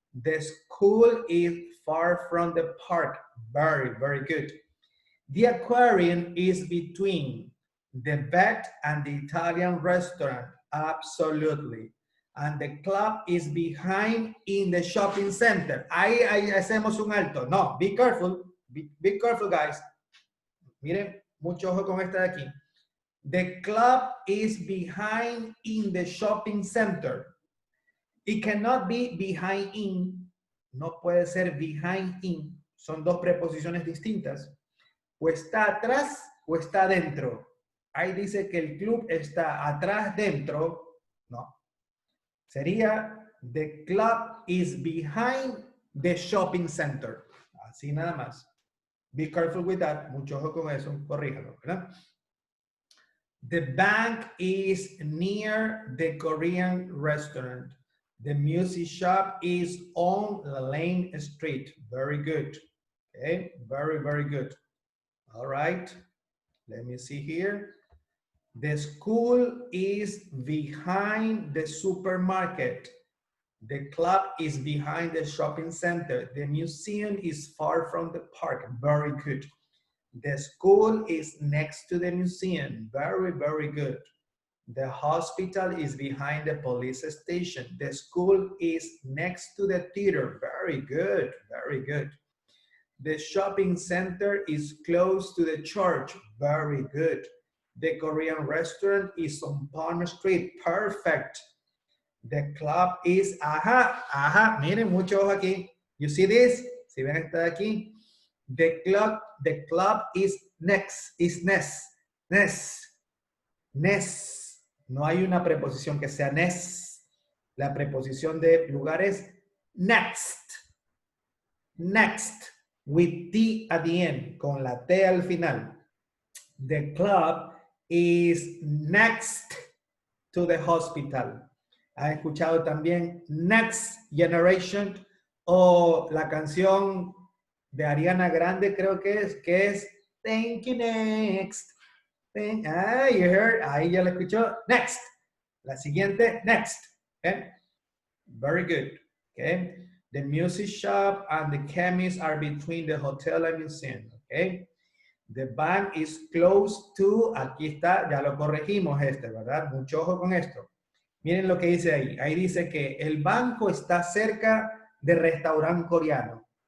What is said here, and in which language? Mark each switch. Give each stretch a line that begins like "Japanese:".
English: The school is far from the park. Very, very good. The aquarium is between the vet and the Italian restaurant. Absolutely. And the club is behind in the shopping center.
Spanish: Ahí hacemos un alto.
English: No, be careful. Be careful, guys.
Spanish: Miren, mucho ojo con esta de aquí.
English: The club is behind in the shopping center. It cannot be behind in.
Spanish: No puede ser
English: behind in.
Spanish: Son dos preposiciones distintas. O está atrás o está dentro. Ahí dice que el club está atrás, dentro. No. Sería,
English: the club is behind the shopping center.
Spanish: Así nada más.
English: Be careful with that.
Spanish: Mucho ojo con eso. Corríjalo, ¿verdad?
English: The bank is near the Korean restaurant. The music shop is on Lane Street. Very good. Okay, very, very good. All right, let me see here. The school is behind the supermarket. The club is behind the shopping center. The museum is far from the park. Very good. The school is next to the museum. Very, very good. The hospital is behind the police station. The school is next to the theater. Very good, very good. The shopping center is close to the church. Very good. The Korean restaurant is on Palm Street. Perfect. The club is,
Spanish: miren, mucho ojo aquí.
English: You see this?
Spanish: Si ven esta de aquí.
English: The club is next, is nest.
Spanish: No hay una preposición que sea next. La preposición de lugar es next.
English: Next. With T at the end.
Spanish: Con la T al final.
English: The club is next to the hospital.
Spanish: ¿Han escuchado también Next Generation? O la canción de Ariana Grande, creo que es Thank You Next.
English: You heard,
Spanish: ahí ya la escuchó.
English: Next.
Spanish: La siguiente,
English: next. Okay? Very good. Okay. The music shop and the chemist are between the hotel and museum. Okay. The bank is close to,
Spanish: aquí está, ya lo corregimos ¿verdad? Mucho ojo con esto. Miren lo que dice ahí. Ahí dice que el banco está cerca de restaurante coreano.